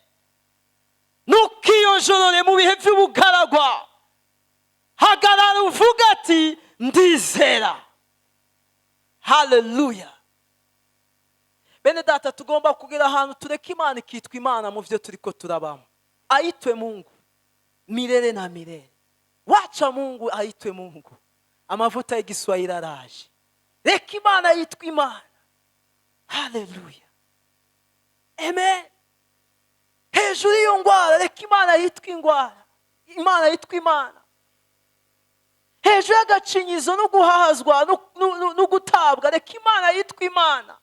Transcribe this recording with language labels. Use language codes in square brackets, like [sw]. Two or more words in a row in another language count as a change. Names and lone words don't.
[rn] Ntukiyonjorore mu bihe by'ubugaragwa. Hagarara uvuga ati ndizera. Haleluya. Bene data, tugomba kugira ahantu tureka Imana ikitwa Imana mu byo turiko turabamo. [sw] Aitwe Mungu milele na milele. Wacha Mungu aitwe Mungu. [rn] Amavuta y'igiswahili araje. Reka Imana yitwa Imana. Haleluya. Amen. Hejuru y'iyo ngwara reka Imana yitwa ingwara. Imana yitwa Imana. Hejuru y'agacinyizo no guhahazwa no gutabwa reka Imana yitwa Imana.